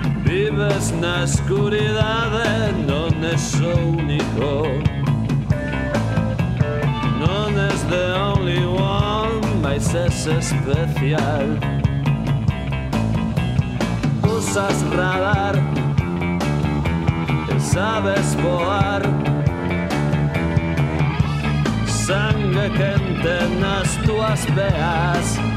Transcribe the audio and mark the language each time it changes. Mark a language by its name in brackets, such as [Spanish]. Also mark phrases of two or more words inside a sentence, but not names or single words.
[Galician] Vives na escuridade, non es o único. Non es [English] the only one, [Galician] mas es especial. Usas radar, sabes voar. Sangue quente nas túas veas.